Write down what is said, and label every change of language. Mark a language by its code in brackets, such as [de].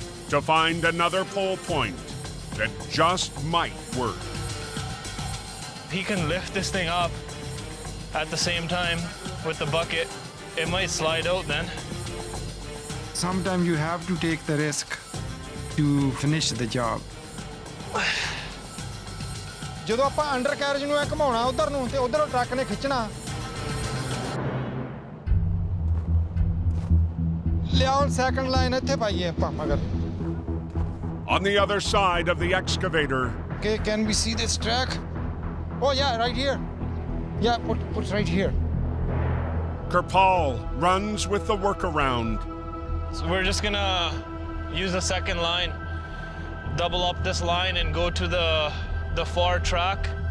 [en] To find another pole point that just might work. He can lift this thing up at the same time with the bucket. It might slide out then. Sometimes you have to take the risk to finish the job. [pa] ਜਦੋਂ ਆਪਾਂ under carriage ਨੂੰ ਘੁਮਾਉਣਾ ਉਧਰ ਨੂੰ ਤੇ ਉਧਰੋਂ truck ਨੇ ਖਿੱਚਣਾ ਲਿਆਓ ਸੈਕੰਡ ਲਾਈਨ ਇੱਥੇ ਪਾਈਏ ਆਪਾਂ ਮਗਰ [en] On the other side of the excavator, Okay, can we see this track? Oh yeah, right here. Yeah, put right here. Kirpal runs with the workaround. So we're just gonna use the second line, double up this line and go to the far track